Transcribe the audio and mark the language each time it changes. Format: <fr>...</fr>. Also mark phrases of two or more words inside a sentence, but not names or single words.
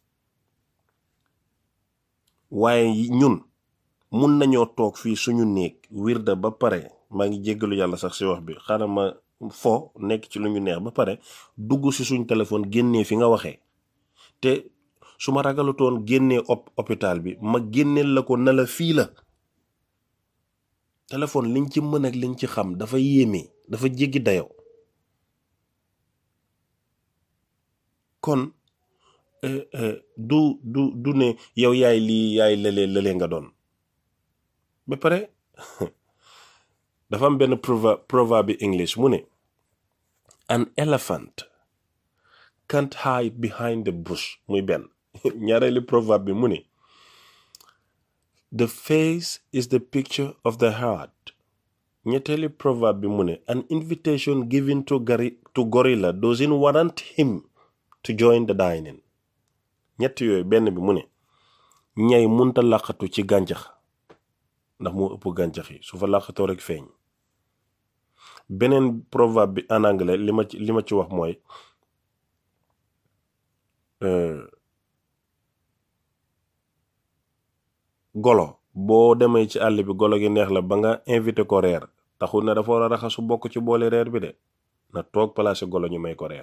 <wo>waaye ñun mun nañoo toog fii suñu néeg wirda ba pare maa ngi jéggalu yàlla sax si wax bi xaaral ma fo nekk ci lu ñu neex ba pare dugg si suñ téléphone génnee fi nga waxee te su ma ragalutoon génnee hôpital bi ma génneel la ko na la fii la téléphone liñ ci mën ak liñ ci xam dafa yéeme dafa jéggi dayoo kon du ne yow yaay lii yaay lële nga doon ba pare dafa am benn proverbe bi English mu ne</wo> <en>an elephant can't hide behind the bush</en> <wo>muy benn ñaareelu proverbe bi mu ne</wo> <en>the face is the picture of the heart.</en> <wo>ñetteeli proverbe bi mu ne</wo> <en>an invitation given to gorilla doesn't warrant him to join the dining.</en> <wo>ñett yooyu benn bi mu ne ñay munta làqatu ci gàncax ndax moo ëpp gàncax yi su fa làqatoo rek feeñ. beneen proverbe bi</wo> <fr>en anglais</fr> <wo>li ma ci wax mooy golo boo demee ci àll bi golo gi neex la ba nga invité ko reer taxul ne dafa war a raxasu bokk ci boole reer bi de na toog place golo ñu may ko reer.</wo>